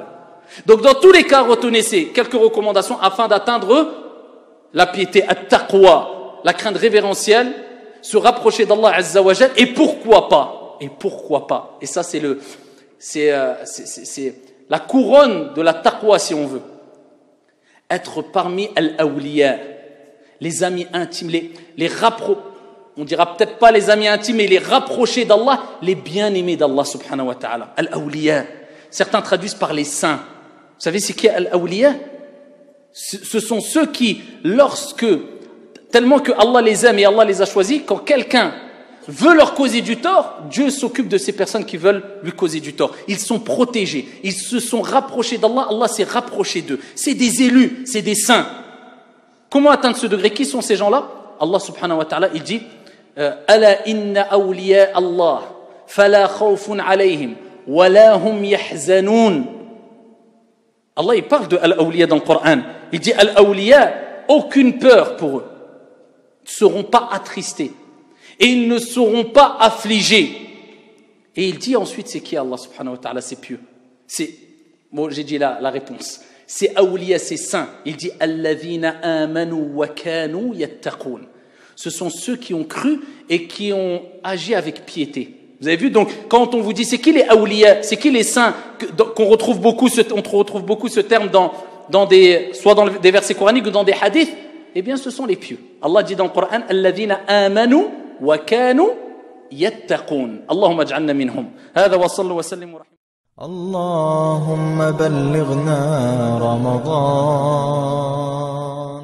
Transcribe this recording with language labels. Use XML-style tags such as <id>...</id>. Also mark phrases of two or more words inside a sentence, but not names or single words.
<fr>Donc dans tous les cas, retenez quelques recommandations afin d'atteindre la piété, at-taqwa, la crainte révérentielle, se rapprocher d'Allah</fr> <ar>عز وجل,</ar> <fr>et pourquoi pas, et ça c'est la couronne de la taqwa si on veut, être parmi al-awliya, les amis intimes, on dira peut-être pas les amis intimes, mais les rapprochés d'Allah, les bien-aimés d'Allah</fr> <ar>سبحانه وتعالى.</ar> <fr>Al-awliya. Certains traduisent par les saints. Vous savez c'est qui Al-awliya? Ce sont ceux qui, tellement que Allah les aime et Allah les a choisis, quand quelqu'un veut leur causer du tort, Dieu s'occupe de ces personnes qui veulent lui causer du tort. Ils sont protégés, ils se sont rapprochés d'Allah, Allah s'est rapproché d'eux. C'est des élus, c'est des saints. Comment atteindre ce degré? Qui sont ces gens-là? Allah</fr> <ar>سبحانه وتعالى,</ar> <fr>il dit</fr> <ar>ألا إن أولياء الله فلا خوف عليهم ولا هم يحزنون.</ar> <fr>Allah il parle de Al-awliya dans le Coran. Il dit Al-awliya, aucune peur pour eux. Ils ne seront pas attristés. Et ils ne seront pas affligés. Et il dit ensuite, c'est qui Allah</fr> <ar>سبحانه وتعالى,</ar> <fr>c'est pieux. Bon, j'ai dit la réponse. C'est awliya, c'est saint.</fr> <ar>Il dit الذين آمنوا وكانوا يتقون.</ar> <fr>Ce sont ceux qui ont cru et qui ont agi avec piété. Vous avez vu, donc, quand on vous dit c'est qui les awliya, c'est qui les saints, on retrouve beaucoup ce terme soit dans des versets coraniques ou dans des hadiths, eh bien, ce sont les pieux. Allah dit dans le Coran,</fr> <ar>الذين آمنوا وكانوا يتقون. اللهم اجعلنا منهم هذا وصلوا وسلم ورحم. اللهم بلغنا رمضان</ar>